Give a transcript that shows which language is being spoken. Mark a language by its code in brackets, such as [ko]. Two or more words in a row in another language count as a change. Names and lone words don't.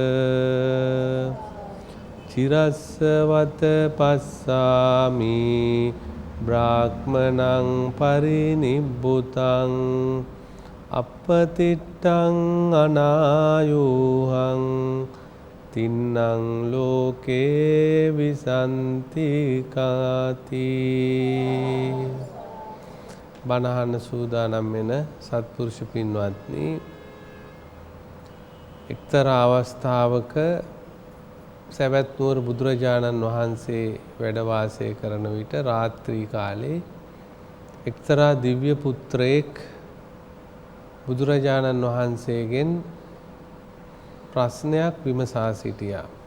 [pi] චිරස්සවත පස්සාමි බ්‍රාහ්මණං පරිනිබ්බුතං අපතිට්ඨං අනායුහං තින්නං ලෝකේ විසන්ති කාති. [si] බණහන සූදානම් වෙන සත්පුරුෂ පින්වත්නි, එක්තරා අවස්ථාවක සවැත් නුවර බුදුරජාණන් වහන්සේ වැඩ වාසය කරන විට රාත්‍රී කාලේ එක්තරා දිව්‍ය පුත්‍රයෙක් බුදුරජාණන් වහන්සේගෙන් ප්‍රශ්නයක් විමසා සිටියා.